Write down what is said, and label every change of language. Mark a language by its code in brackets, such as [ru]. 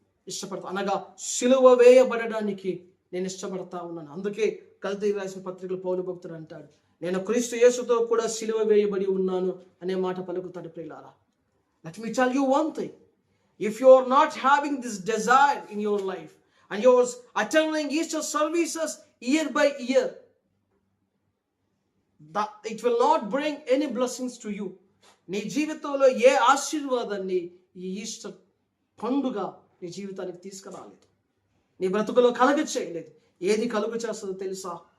[te] ఇష్టపడతా, అనగా సిలువ వేయబడడానికి నేను ఇష్టపడతా ఉన్నాను. అందుకే గలతీయులకు రాసిన పత్రికలో పౌలు భక్తుడు అంటాడు, నేను క్రీస్తు యేసుతో కూడా సిలువ వేయబడి ఉన్నాను అనే మాట పలుకుతాడు. [en] ప్రియులారా, let me tell you one thing. If you are not having this desire in your life and you're attending Easter services year by year, that it will not bring any blessings to you. [te] నీ జీవితంలో ఏ ఆశీర్వాదాన్ని ఈ Easter పండుగ నీ జీవితానికి తీసుకురాలేదు, నీ బ్రతుకులో కలుగ చేయలేదు. ఏది కలుగు చేస్తుందో తెలుసా?